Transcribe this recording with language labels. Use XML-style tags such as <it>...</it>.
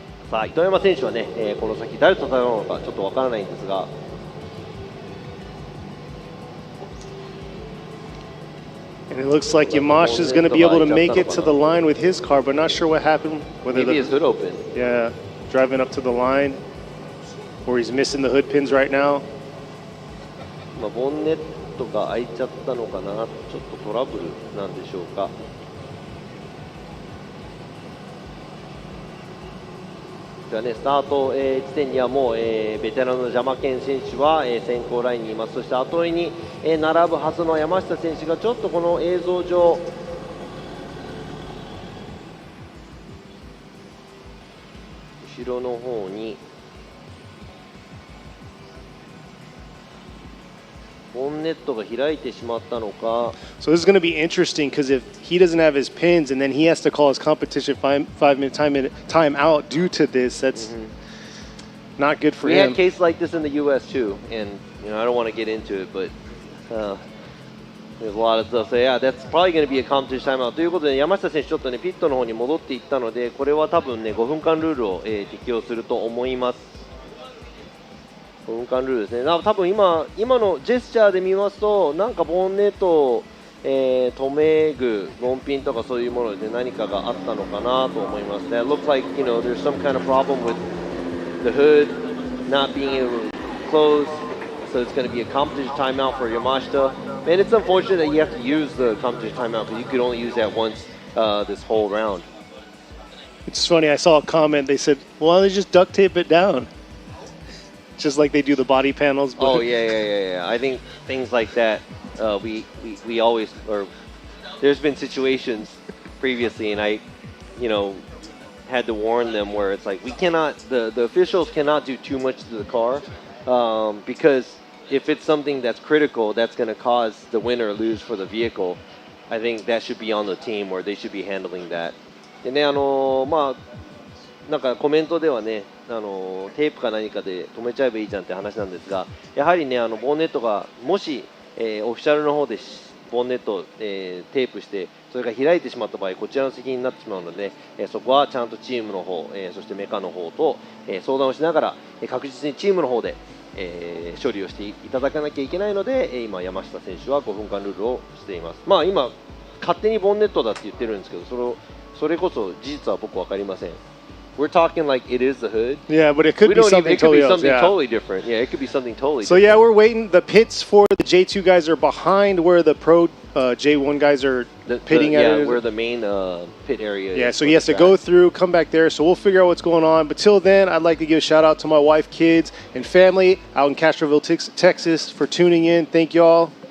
<ja>さあ糸山選手はね、この先誰と戦うのかちょっとわからないんですが、</ja> <en>And it looks like Yamashita is going to be able to make it to the line with his car, but not sure what happened. Whether Maybe his hood open. Yeah, driving up to the line, or he's missing the hood pins right now.</en> <ja>ボンネットが開いちゃったのかな、ちょっとトラブルなんでしょうか。じゃあね、スタート、地点にはもう、ベテランの邪魔健選手は、先行ラインにいます。そして後追いに、並ぶはずの山下選手がちょっとこの映像上後ろの方にボンネットが開いてしまったのか。</ja> <en>So this is going to be interesting because if he doesn't have his pins and then he has to call his competition 5-minute time out due to this, that's not good for We him. had a case like this in the U.S. too, and you know I don't want to get into it, but there's a lot of stuff. So yeah, that's probably going to be a competition timeout.</en> <ja>ということで山下選手ちょっとねピットの方に戻っていったので、これは多分ね5分間ルールを、適用すると思います。5分間ルールですね。多分今のジェスチャーで見ますと、なんかボンネットを、留め具、ロンピンとかそういうもので何かがあったのかなと思います。</ja> <en>That looks like you know there's some kind of problem with the hood not being able to close, so it's going to be a competition timeout for Yamashita. And it's unfortunate that you have to use the competition timeout because you could only use that once this whole round. It's funny, I saw a comment, they said, well, why don't they just duct tape it down? Just like they do the body panels. But Oh yeah. I think things like that, we always, or there's been situations previously, and I, you know, had to warn them where it's like we cannot, the officials cannot do too much to the car, because if it's something that's critical, that's going to cause the win or lose for the vehicle. I think that should be on the team, or they should be handling that.</en> <ja>でね、まあなんかコメントではね、テープか何かで止めちゃえばいいじゃんって話なんですが、やはりね、ボンネットがもし、オフィシャルの方でボンネットを、テープしてそれが開いてしまった場合、こちらの責任になってしまうので、そこはちゃんとチームの方、そしてメカの方と、相談をしながら、確実にチームの方で、処理をしていただかなきゃいけないので、今山下選手は5分間ルールをしています。まあ今勝手にボンネットだって言ってるんですけど、それこそ事実は僕分かりません。</ja> <en>We're talking like it is the hood. Yeah, but it could be something totally else. Yeah. Totally different. Yeah, it could be something totally so different. Yeah, we're waiting. The pits for the J2 guys are behind where the pro J1 guys are pitting at. Yeah, where the main pit area is. Yeah, so he has to go through, come back there. So we'll figure out what's going on. But till then, I'd like to give a shout out to my wife, kids, and family out in Castroville, Texas for tuning in. Thank y'all.</en>